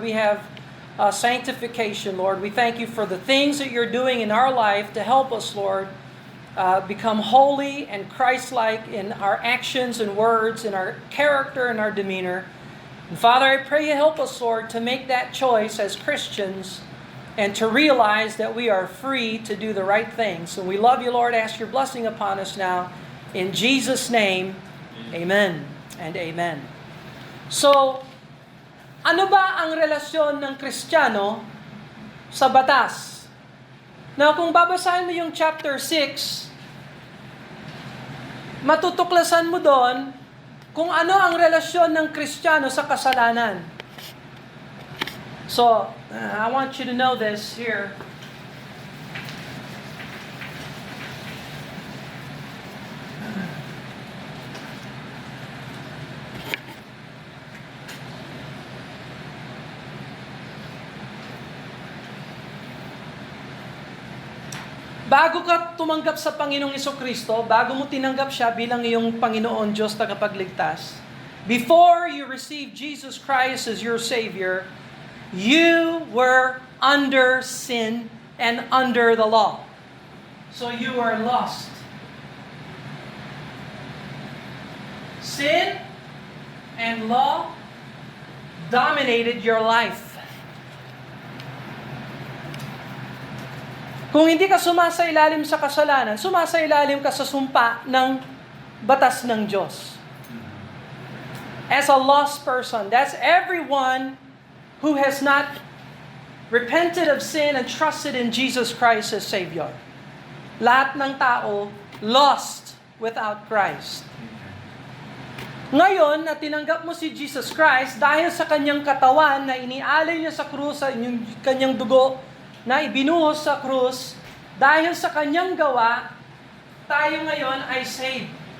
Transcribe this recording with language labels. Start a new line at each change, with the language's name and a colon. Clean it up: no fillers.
English: We have sanctification, Lord. We thank you for the things that you're doing in our life to help us, Lord, become holy and Christ-like in our actions and words, in our character and our demeanor. And Father, I pray you help us, Lord, to make that choice as Christians and to realize that we are free to do the right things. And we love you, Lord. Ask your blessing upon us now. In Jesus' name, amen and amen.
Filipino: So, ano ba ang relasyon ng Kristiyano sa batas? Now, kung babasahin mo yung chapter 6, matutuklasan mo doon kung ano ang relasyon ng Kristiyano sa kasalanan.
English: So, I want you to know this here.
Filipino: Bago ka tumanggap sa Panginoong Jesucristo, bago mo tinanggap siya bilang iyong Panginoon Diyos tagapagligtas,
English: before you receive Jesus Christ as your Savior, you were under sin and under the law. So you are lost. Sin and law dominated your life.
Filipino: Kung hindi ka sumasailalim sa kasalanan, sumasailalim ka sa sumpa ng batas ng Diyos.
English: As a lost person, that's everyone who has not repented of sin and trusted in Jesus Christ as Savior.
Filipino: Lahat ng tao
English: lost without Christ.
Filipino: Ngayon, na tinanggap mo si Jesus Christ dahil sa kanyang katawan na inialay niya sa krus, sa kanyang dugo, na ibinuhos sa krus, dahil sa kanyang gawa, tayo ngayon ay saved.